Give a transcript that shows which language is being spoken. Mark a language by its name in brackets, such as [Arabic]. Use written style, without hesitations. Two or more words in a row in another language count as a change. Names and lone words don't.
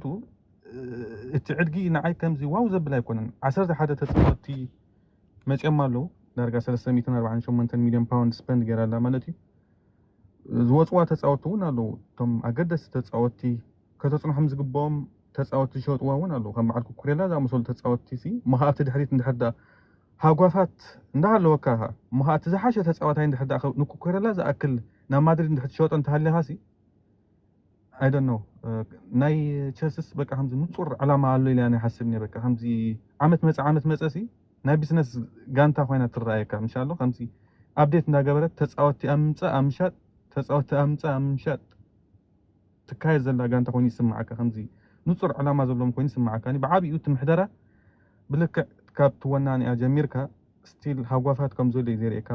[Tigrinya] እቲ ዕድጊ ንዓይ ከምዚ ዋው ዘብል ኣይኮነን 11 ተፃወቲ መፅኦም ኣለዉ ዳርጋ 348 ሚልዮን ፓውንድ ስፔንድ ገይራ ኣላ ማለት እዩ ዝወፅዋ ተፃወቲ እውን ኣለዉ እቶም ኣገደስቲ ተፃወቲ ከተፅንሖም ዝግብኦም ተፃወቲ ዝሸጥዋ እውን ኣለዉ ከም በዓል ኩኩሬላ ዝኣመሰሉ ተፃወቲ መኻእቲ ድሕሪት እንድሕር ሃጓፋት እንዳሃለወካ መኻእቲ ዝሓሸ ተፃዋታይ እንድሕር ንኩኩሬላ ዝኣክል ናብ ማድሪድ እንድሕር ትሸጦ እንተሃሊኻ [English] I don't know [Tigrinya] ናይ ቸልሲስ በቃ ከምዚ ንፁር ዕላማ ኣሎ ኢለ ኣነ ይሓስብ እኒአ በቃ ከምዚ ዓመት መፀሲ ናይ ቢዝነስ ጋንታ ኮይና ትረኣየካ ምሻሎ ከምዚ ኣብዴት እንዳገበረት ተፃወቲ ኣብ ምምፃእ ኣብ ምሻጥ ተፃወቲ ኣብ ምምፃእ ኣብ ምሻጥ ትካየድ ዘላ ጋንታ ኮይኑ ይስማዓካ ከምዚ ንፁር ዕላማ ዘለዎም ኮይኑ ይስማዓካ ብዓብኡ እቲ ምሕደራ ብልክዕ ካብቲ ወናኒኣ ጀሚርካ ስቲል ሃጓፋት ከም ዘሎ እዩ ዘርእየካ